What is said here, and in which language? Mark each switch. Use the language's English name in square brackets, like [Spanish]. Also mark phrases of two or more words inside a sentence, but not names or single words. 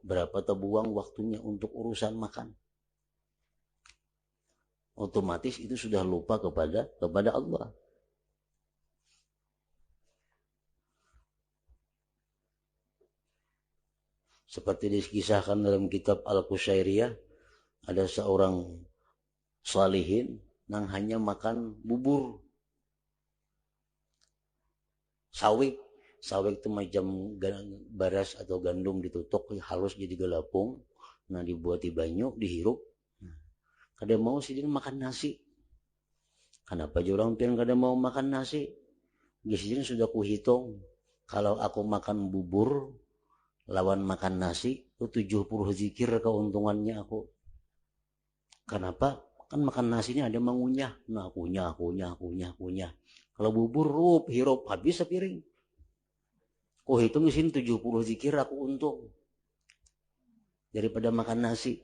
[Indonesian] Berapa terbuang waktunya untuk urusan makan? Otomatis itu sudah lupa kepada Allah. Seperti dikisahkan dalam kitab Al-Qushairiyah, ada seorang salihin nang hanya makan bubur. [Banjar] Sawik itu macam beras atau gandum ditutuk halus jadi gelapung, nah dibuat di banyu dihirup. Kada mau sih dia makan nasi. Kenapa orang pian kada mau makan nasi? [Indonesian] Biasanya sudah kuhitung, kalau aku makan bubur lawan makan nasi itu 70 zikir keuntungannya aku. Kenapa? Kan makan nasinya ada mengunyah. Nah, kunyah. Kalau bubur hirup habis sepiring. Oh, hitung di sini 70 zikir aku untung daripada makan nasi.